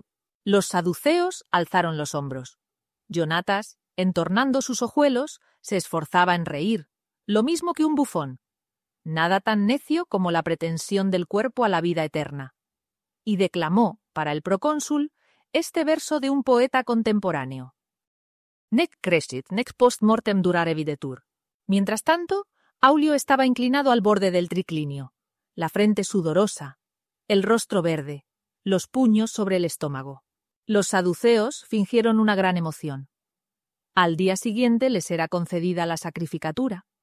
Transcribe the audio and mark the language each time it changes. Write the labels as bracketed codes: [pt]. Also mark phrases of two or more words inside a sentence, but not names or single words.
[es] Los saduceos alzaron los hombros. Jonatas, entornando sus ojuelos, se esforzaba en reír, lo mismo que un bufón. Nada tan necio como la pretensión del cuerpo a la vida eterna. Y declamó, para el procónsul, este verso de un poeta contemporáneo: [la] «Nec crescit, nec post mortem durare videtur». [es] Mientras tanto, Aulio estaba inclinado al borde del triclinio, la frente sudorosa, el rostro verde, los puños sobre el estómago. Los saduceos fingieron una gran emoción. Al día siguiente les era concedida la sacrificatura.